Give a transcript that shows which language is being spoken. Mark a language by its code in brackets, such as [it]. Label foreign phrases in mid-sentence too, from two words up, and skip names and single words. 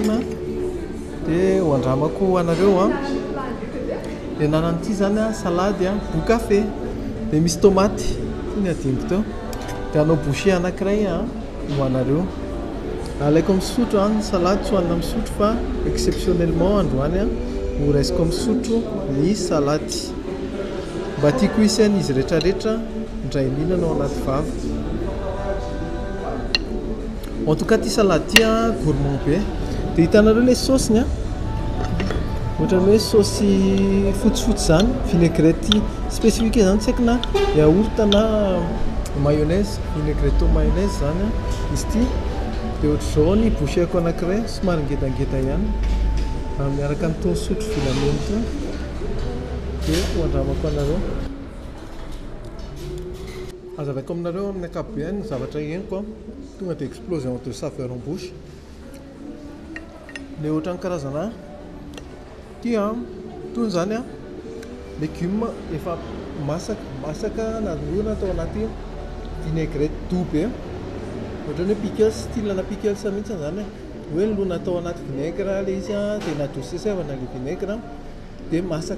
[mg] Dia ho andramako anareo dia nanan'ity zany salade boucafé dia misy tomaty ty ny adiniko teo dia anao boucher anankiray ho anareo. Alaiko amin'ny sotro ny salade tsy hohanina amin'ny sotro fa exceptionnellement androany ho raisiko amin'ny sotro ny salady mba tiako isany izy rehetrarehetra indray mihinana ao anaty vava. [fr] En tout cas [mg] ty salade ty gourmand be. Dia hitanareo le saosiny ohatrany hoe saosy fotsifotsy zany [fr] vinaigrette spécifique [mg] zany tsy haiko na yaourt na mayonnaise [fr] vinaigrette au mayonnaise [mg] zany izy ty. Dia ohatr'izao ny boucheko anankiray somary ngedangeda ihany miaraka amin'itony sotro filamena itony. Dia ho andramako anareo azavaiko aminareo amin'ny ankapobeny zavatra henoko tonga dia [fr] explosion de saveur en bouche. [mg] le ohatran'ny karazana ty toy zany légume efa masaka nandrona atao anaty vinaigrette dobe ohatrany hoe pickles style-na pickles mihitsy zany hoe lona atao anaty vinaigre le izy dia nadosesevana le vinaigre dia masaka